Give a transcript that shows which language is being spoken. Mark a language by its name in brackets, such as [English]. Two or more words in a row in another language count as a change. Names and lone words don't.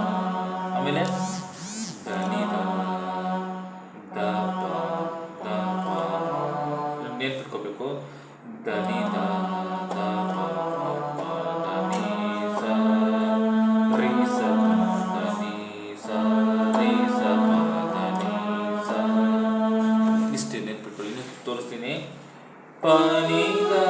[Kannada] ಆಮೇಲೆ ದ ನಿ ಧ ದ ಪ ದ ಪ. ನೆನ್ಪಿಟ್ಕೋಬೇಕು. ದ ನಿ ಧ ದ ಪ ಪ ದ ನಿ ಸ ರಿ ಸ ಪ ದ ನಿ ಸ ರಿ ಸ ಪ ದ ನಿ ಸ. ಇಷ್ಟೇ ನೆನ್ಪಿಟ್ಕೊಳ್ಳಿ. ಇನ್ನು ತೋರಿಸ್ತೀನಿ. ಪ ನಿ